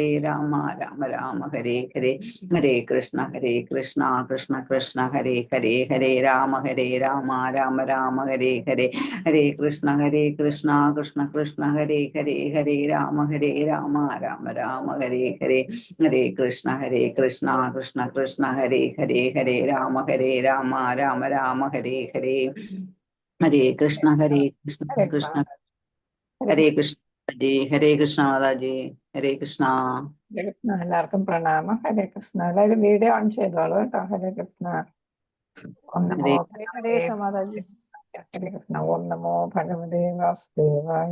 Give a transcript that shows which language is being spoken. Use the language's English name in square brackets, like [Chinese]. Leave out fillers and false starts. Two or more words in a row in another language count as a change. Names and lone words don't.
[Sanskrit] രാമ ഹരേ ഹരേ ഹരേ കൃഷ്ണ കൃഷ്ണ കൃഷ്ണ ഹരേ ഹരേ രാമ രാമ ഹരേ ഹരേ ഹരേ കൃഷ്ണ കൃഷ്ണ കൃഷ്ണ ഹരേ ഹരേ രാമ രാമ ഹരേ ഹരേ ഹരേ കൃഷ്ണ കൃഷ്ണ കൃഷ്ണ ഹരേ ഹരേ രാമ രാമ ഹരേ ഹരേ ഹരേ കൃഷ്ണ ഹരേ കൃഷ്ണ കൃഷ്ണ ഹരേ കൃഷ്ണ ഹരേ കൃഷ്ണ മാതാജി ഹരേ കൃഷ്ണ. ഹരേ കൃഷ്ണ. [Malayalam] എല്ലാവർക്കും പ്രണാമം. [Sanskrit] ഹരേ കൃഷ്ണ. [Malayalam] എല്ലാവരും [English] video on [Malayalam] ചെയ്തോളൂ കേട്ടോ. [Sanskrit] ഹരേ കൃഷ്ണ. ഓം നമോ ഹരേ കൃഷ്ണ മാതാജി. ഹരേ കൃഷ്ണ. ഓം നമോ ഭഗവതേ വാസുദേവായ.